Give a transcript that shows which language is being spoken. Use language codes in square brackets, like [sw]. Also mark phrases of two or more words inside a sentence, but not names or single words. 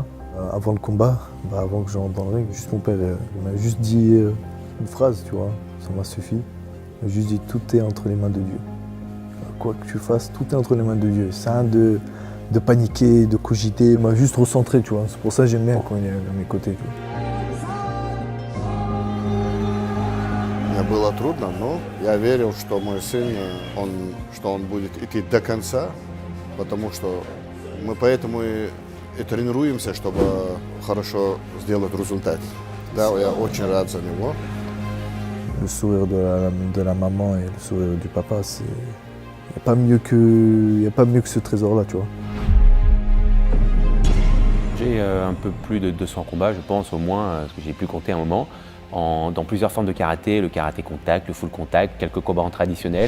[fr] Avant le combat, avant que j'entre dans le ring, juste mon père il m'a juste dit une phrase, tu vois, ça m'a suffi. Il m'a juste dit tout est entre les mains de Dieu. Quoi que tu fasses, tout est entre les mains de Dieu. C'est un de paniquer, de cogiter, il m'a juste recentré, tu vois. C'est pour ça que j'aime bien quand il est à mes côtés. Tu vois. [ru] Мне было трудно, но я верил, что мой сын, что он будет идти до конца, потому что мы поэтому и тренируемся, чтобы хорошо сделать результат. Да, я очень рад за него. [fr] Le sourire de la maman et le sourire du papa, c'est... Il n'y a pas mieux que ce trésor-là, tu vois. J'ai un peu plus de 200 combats, je pense au moins, parce que j'ai pu compter un moment, dans plusieurs formes de karaté, le karaté contact, le full contact, quelques combats en traditionnel.